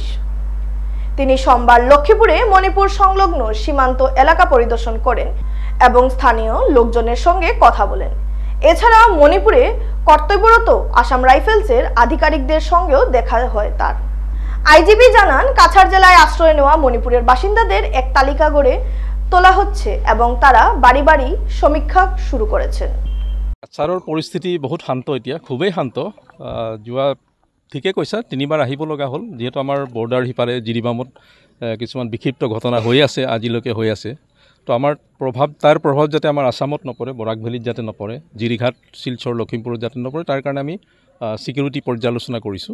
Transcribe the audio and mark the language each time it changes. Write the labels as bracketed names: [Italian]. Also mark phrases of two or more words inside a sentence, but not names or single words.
[Bangla] তিনি সোমবার লক্ষ্মীপুরে মণিপুর সংলগ্ন সীমান্ত এলাকা পরিদর্শন করেন এবং স্থানীয় লোকজনের সঙ্গে কথা বলেন। এছাড়া মণিপুরে কর্তব্যরত আসাম রাইফেলসের আধিকারিকদের সঙ্গেও দেখা হয় তার। আইজিপি জানান, কাছাড় জেলায় আশ্রয় নেওয়া মণিপুরের বাসিন্দাদের এক তালিকা গড়ে তোলা হচ্ছে এবং তারা বাড়ি বাড়ি সমীক্ষা শুরু করেছেন। [Assamese] কাছাৰৰ পৰিস্থিতি বহুত শান্ত, এতিয়া খুবেই শান্ত। যোৱা ঠিকে কৈছা, 3বাৰ আহিব লগা হ'ল, যিহেতু আমাৰ বৰ্ডাৰ সিপাৰে জিৰিবামত কিছুমান বিক্ষিপ্ত ঘটনা হৈ আছে, আজিলৈকে হৈ আছে। তো আমাৰ তাৰ প্ৰভাৱ যাতে আমাৰ আসামত নপৰে, বৰাক ভেলীত যাতে নপৰে, জিৰিঘাট, শিলচৰ, লখিমপুৰত যাতে নপৰে, তাৰ কাৰণে আমি সিকিউৰিটি পৰ্যালোচনা কৰিছোঁ।